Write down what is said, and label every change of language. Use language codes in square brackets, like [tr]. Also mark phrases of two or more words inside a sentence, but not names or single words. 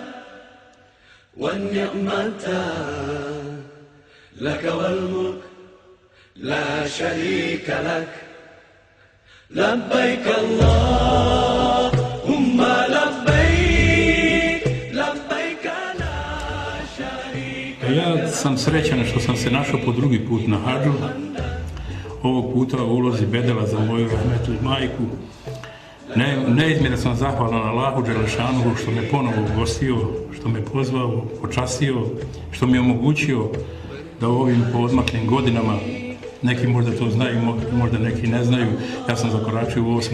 [ar] والنعمة لك والملك لا شريك لك لبيك اللهم لبيك لبيك لا شريك لك. [bs] Ja sam srećan što sam se našao po drugi put na hadžu, ovog puta u ulozi bedela za moju rahmetli majku. Neizmjerno sam zahvalan Allahu Đelešanuhu što me ponovo ugostio, što me pozvao, počastio, što mi je omogućio da u ovim poodmaklim godinama, neki možda to znaju, možda neki ne znaju, ja sam zakoračio u 8.